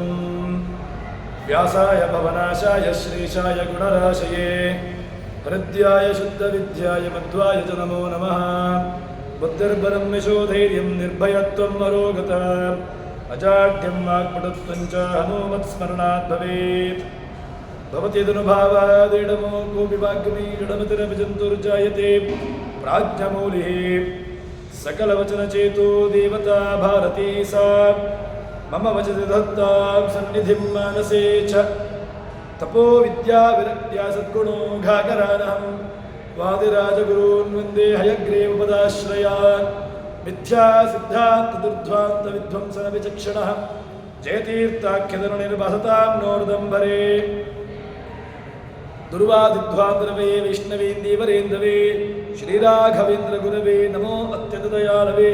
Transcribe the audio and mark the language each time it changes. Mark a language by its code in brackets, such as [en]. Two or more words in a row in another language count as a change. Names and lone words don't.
[sa] ವ್ಯಾಸಾಯ ಭವನಾಶಾಯ ಶ್ರೀಶಾಯ ಗುಣರಾಶಯೇ ಹೃದ್ಯಾಯ ಶುದ್ಧವಿದ್ಯಾಯ ಮಧ್ವಾಯ ಚ ನಮೋ ನಮಃ. ಬುದ್ಧಿರ್ಬಲಂ ಯಶೋಧೈರ್ಯಂ ನಿರ್ಭಯತ್ವಂ ಅರೋಗತ ಅಜಾಡ್ಯಂ ವಾಕ್ಪಟುತ್ವಂ ಚ ಹನುಮತ್ಸ್ಮರಣಾತ್ ಭವೇತ್. ಭವತಿ ತನುಭಾವಾದಿಡಮೋ ಕೋಪಿ ವಾಗ್ಮಿ ಜಡಮತಿರಪಿ ಜಂತುರ್ಜಾಯತೆ ಪ್ರಾಜ್ಞಮೂಲಿಃ ಸಕಲವಚನಚೇತೋ ದೇವತಾ ಭಾರತೀ ಸಾ ಮಮ ವಚತಿ ದತ್ತಾಂ ಸನ್ನಿಧಿಂ ಮಾನಸೇ ಚ. ತಪೋ ವಿದ್ಯಾ ವಿರಕ್ತ್ಯಾ ಸದ್ಗುಣೋ ಘಾಗರಾನಹಂ ವಾದಿರಾಜಗುರೂನ್ ವಂದೇ ಹಯಗ್ರೀವ ಪದಾಶ್ರಯಾನ್. ಮಿಥ್ಯಾ ಸಿದ್ಧಾಂತ ದುರ್ಧ್ವಾಂತ ವಿಧ್ವಂಸನ ವಿಚಕ್ಷಣಃ ಜಯತೀರ್ಥಾಖ್ಯಧನುರ್ಭಸತಾಂ ನೋರ್ದಂಬರೇ. ದುರ್ವಾದಿಧ್ವಾಂತರವೇ ವೈಷ್ಣವೇಂದೀವರೇಂದವೇ ಶ್ರೀರಾಘವೇಂದ್ರ ಗುರವೇ ನಮೋ ಅತ್ಯಂತ ದಯಾಳವೇ.